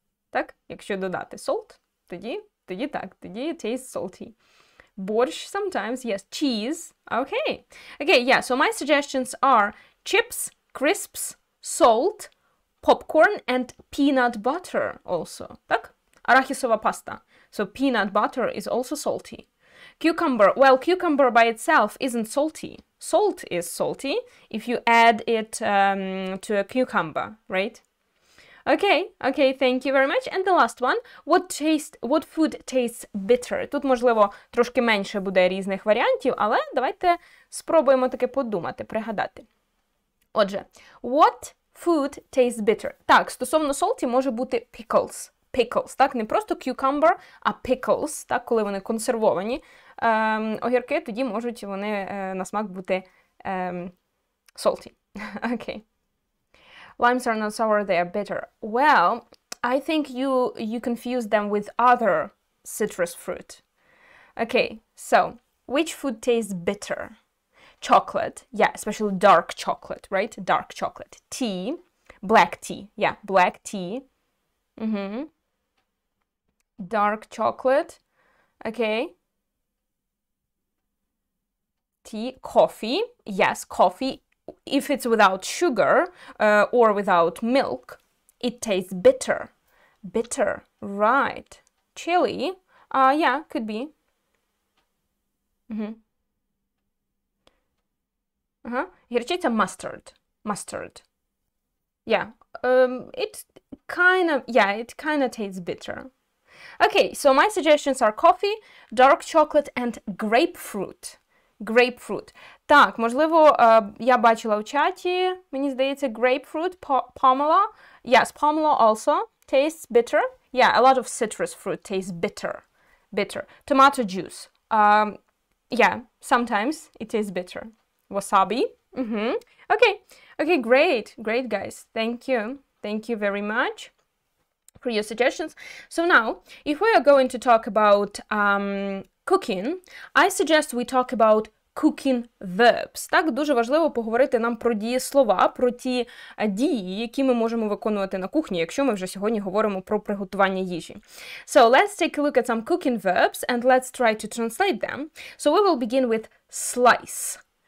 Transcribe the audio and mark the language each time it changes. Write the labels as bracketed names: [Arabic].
[Ukrainian] Так, якщо додати salt, тоді так, тоді [English] it tastes salty. Борщ sometimes, yes. Cheese. Okay. Okay, yeah, so my suggestions are chips, crisps, salt, popcorn, and peanut butter also. [Ukrainian] Так? Арахісова паста. [English] So peanut butter is also salty. Cucumber. Well, cucumber by itself isn't salty. Salt is salty if you add it to a cucumber, right? Okay, thank you very much. And the last one. What food tastes bitter? [Ukrainian] Тут, можливо, трошки менше буде різних варіантів, але давайте спробуємо таки подумати, пригадати. [English] Отже, what food tastes bitter? [Ukrainian] Так, стосовно salty може бути pickles. Pickles, так, не просто cucumber, а pickles, так, коли вони консервовані огірки, тоді можуть вони на смак бути salty. [English] Okay. Limes are not sour, they are bitter. Well, I think you confuse them with other citrus fruit. Okay, so which food tastes bitter? Chocolate, yeah, especially dark chocolate, right? Dark chocolate. Tea, black tea, yeah, black tea. Dark chocolate, okay. Tea, coffee, yes, coffee. If it's without sugar or without milk, it tastes bitter. Bitter, right. Chili, yeah, could be. Гірчиця, mustard. Yeah, it kind of tastes bitter. Okay, so my suggestions are coffee, dark chocolate and grapefruit. Grapefruit. [Ukrainian] Так, можливо, я бачила в чаті, мені здається, grapefruit, pomelo. [English] Yes, pomelo also tastes bitter. Yeah, a lot of citrus fruit tastes bitter. Bitter. Tomato juice. Yeah, sometimes it tastes bitter. Wasabi. Okay, great, guys. Thank you very much for your suggestions. So now, if we are going to talk about cooking, I suggest we talk about cooking verbs. [Ukrainian] Так, дуже важливо поговорити нам про дієслова, про ті дії, які ми можемо виконувати на кухні, якщо ми вже сьогодні говоримо про приготування їжі. [English] So, let's take a look at some cooking verbs and let's try to translate them. So, we will begin with slice.